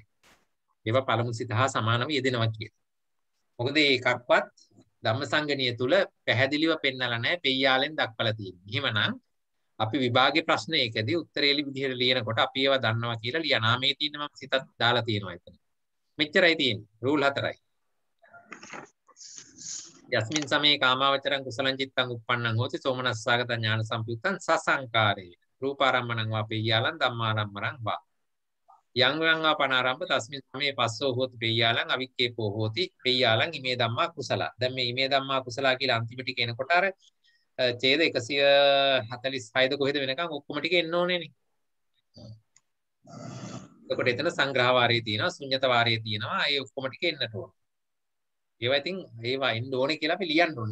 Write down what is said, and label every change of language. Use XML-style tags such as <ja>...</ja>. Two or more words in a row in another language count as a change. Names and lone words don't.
<si>ඒවා පළමු සිත හා සමානව යෙදෙනවා කියලා. මොකද ඒකක්වත් ධම්මසංගණිය තුල පැහැදිලිව පෙන්නලා නැහැ පෙය්‍යාලෙන් දක්වලා තියෙන්නේ. එහෙමනම් අපි විභාගයේ ප්‍රශ්නයකදී උත්තරේලි විදිහට ලියනකොට අපි ඒවා දන්නවා කියලා ලියනා මේ තියෙන මම සිතත් දාලා තියෙනවා එතන. මෙච්චරයි තියෙන්නේ. රූල් 4යි.</si> <pi>යස්මින් සමේ කාමාවචරං කුසලං චිත්තං උප්පන්නං හෝති සෝමනස්සාගත ඥාන සම්පයුත්තං සසංකාරේ රූපාරම්මණං වා පෙය්‍යාලං ධම්මාරම්මණං වා යං යං ආපනාරම්භ තස්මින් සමේ පස්සෝ හෝති පෙය්‍යාලං අවික්කේපෝ හෝති පෙය්‍යාලං ඉමේ ධම්මා කුසල.</pi> <si>දැන් මේ</si> <pi>ඉමේ ධම්මා කුසල</pi> <si>කියලා අන්තිම ටික එනකොට අර ඡේද 146ද කොහෙද වෙනකන් ඔක්කොම ටික එන්න ඕනේනේ. එතකොට එතන සංග්‍රහ වාරයේ තියෙනවා ශුන්්‍යත වාරයේ තියෙනවා ඒ ඔක්කොම ටික එන්නට ඕන. ඒවා ඉතින් ඒවා එන්න ඕනේ කියලා අපි ලියන්න ඕනේ.</si>